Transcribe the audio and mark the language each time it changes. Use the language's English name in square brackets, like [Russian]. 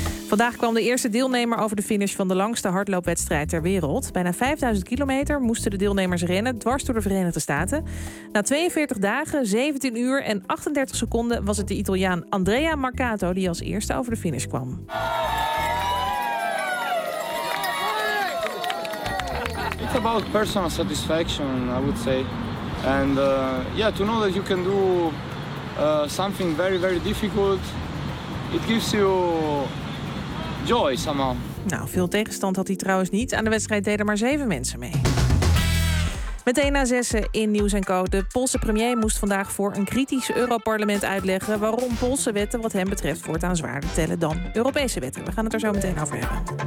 [Dutch] Vandaag kwam de eerste deelnemer over de finish van de langste hardloopwedstrijd ter wereld. Bijna 5000 kilometer moesten de deelnemers rennen dwars door de Verenigde Staten. Na 42 dagen, 17 uur en 38 seconden was het de Italiaan Andrea Marcato die als eerste over de finish kwam. [English] It's about personal satisfaction, I would say. And yeah, to know that you can do something very, very difficult, it gives you joy somehow. [Dutch] Nou, veel tegenstand had hij trouwens niet. Aan de wedstrijd deden maar 7 mensen mee. Meteen na 6 in Nieuws & Co. De Poolse premier moest vandaag voor een kritisch Europarlement uitleggen waarom Poolse wetten wat hem betreft voortaan zwaarder tellen dan Europese wetten. We gaan het er zo meteen over hebben.